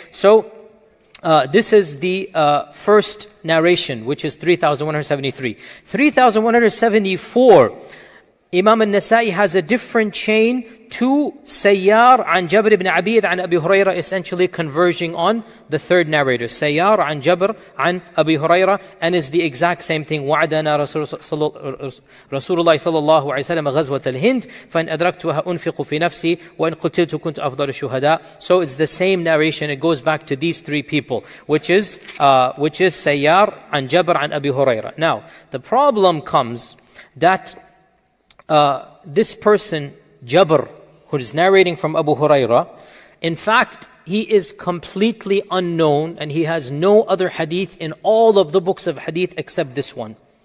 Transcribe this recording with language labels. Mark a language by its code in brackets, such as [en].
[en] So, this is the first narration, which is 3173. 3174, Imam An-Nasa'i has a different chain to Sayyar an Jabr ibn Abid an Abi Hurairah, essentially converging on the third narrator. Sayyar an Jabr an Abi Hurairah, and is the exact same thing. [ar] وعدنا رسول الله صلى الله عليه وسلم غزوة الهند فإن أدركتها أنفق في نفسي وإن قتلت كنت أفضل الشهداء. [en] So it's the same narration. It goes back to these 3 people, which is Sayyar an Jabr an Abi Hurairah. Now, the problem comes that this person, Jabr, who is narrating from Abu Hurairah, in fact, he is completely unknown and he has no other hadith in all of the books of hadith except this one.